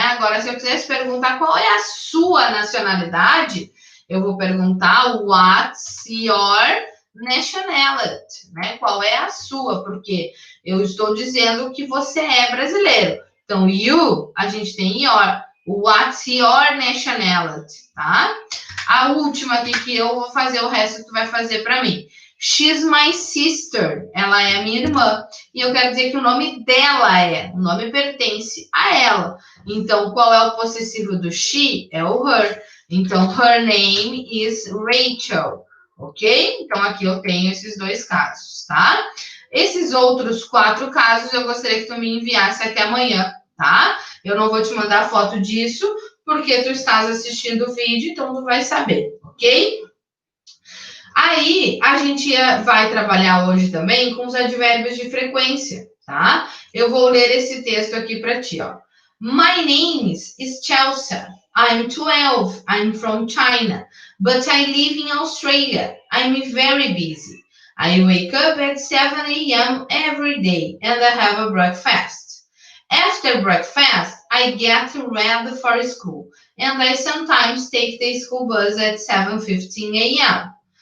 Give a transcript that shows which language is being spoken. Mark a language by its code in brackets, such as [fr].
[pt] Agora, se eu quisesse perguntar qual é a sua nacionalidade, eu vou perguntar [en] what's your nationality, [pt] né? Qual é a sua? Porque eu estou dizendo que você é brasileiro. Então, you, a gente tem your. [en] What's your nationality, [pt] tá? A última aqui que eu vou fazer, o resto tu vai fazer para mim. [en] She's my sister. [pt] Ela é minha irmã. E eu quero dizer que o nome dela o nome pertence a ela. Então, qual é o possessivo do she? É o her. Então, [en] her name is Rachel. Ok? [pt] Então, aqui eu tenho esses dois casos, tá? Esses outros 4 casos eu gostaria que tu me enviasse até amanhã, tá? Eu não vou te mandar foto disso, porque tu estás assistindo o vídeo, então tu vai saber, ok? Aí, a gente vai trabalhar hoje também com os advérbios de frequência, tá? Eu vou ler esse texto aqui para ti, ó. [en] My name is Chelsea. I'm 12. I'm from China, but I live in Australia. I'm very busy. I wake up at 7 a.m. every day and I have a breakfast. After breakfast, I get ready for school and I sometimes take the school bus at 7:15 a.m.